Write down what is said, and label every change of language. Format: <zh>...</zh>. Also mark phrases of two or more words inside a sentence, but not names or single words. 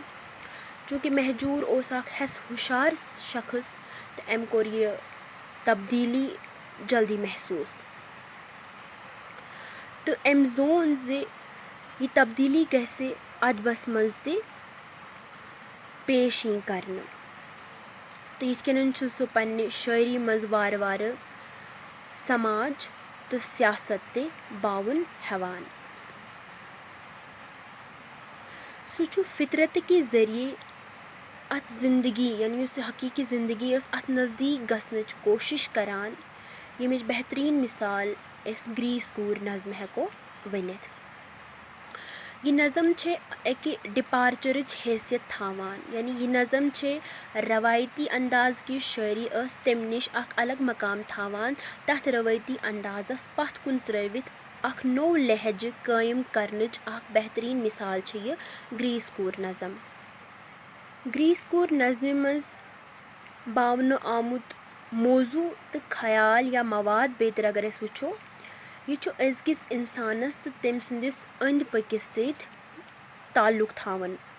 <ks>चूँकि महजूर ओस अख हेस हुशार शख्स तो अम कोर यह तब्दीली जल्दी महसूस तो अम जोन जे यह तब्दीली गसे अदबस मज ते पेश यी करने। तो यिथकन सह पन्ने शायरी मज वार वार समाज तो सियासत ते बावन हेवान। सह फितरत के जरिए अत जिंदगी यानी उस हकीकी ज़िंदगी अत नज़दीक गसनच कोशिश करान, यमिच बेहतरीन मिसाल इस ग्रीस कूर नज़म हेको वनित। यह नज़म छे एक डिपार्चरच हैसियत थावान, यानी यह नज़म छे रवायती अंदाज की शायरी तम निश अख अलग मकाम थावान। तथ रवायती अंदाजस पथ कुन त्रवित अख नो लहज कायम करनच अख बेहतरीन मिसाल छे यह ग्रीस कूर नज़म। ग्रीस कूर नज़म मज बावन आमुत मौजू तो ख्याल या मवाद बेतर अगर अस वुचो यह अजकिस इंसानस तो तम संदिस अंद पकिस सत ताल्लुक थावन।</ks>